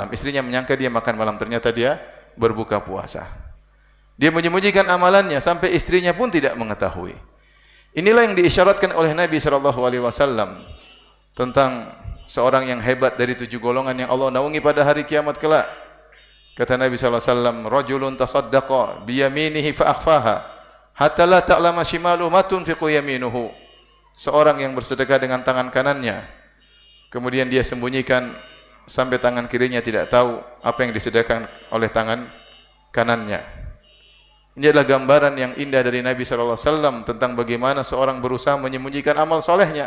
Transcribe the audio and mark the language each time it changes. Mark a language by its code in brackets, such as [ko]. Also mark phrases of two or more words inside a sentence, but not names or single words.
[id] Istrinya menyangka dia makan malam, ternyata dia berbuka puasa. Dia menyembunyikan amalannya sampai istrinya pun tidak mengetahui. Inilah yang diisyaratkan oleh Nabi SAW tentang seorang yang hebat dari 7 golongan yang Allah naungi pada hari kiamat kelak. Kata Nabi SAW, [ar] رجل تصدق بيمينه فأخفاها حتى لا تعلم شماله ما تنفق يمينه. [id] Seorang yang bersedekah dengan tangan kanannya, kemudian dia sembunyikan sampai tangan kirinya tidak tahu apa yang disedekahkan oleh tangan kanannya. Ini adalah gambaran yang indah dari Nabi SAW tentang bagaimana seorang berusaha menyembunyikan amal solehnya.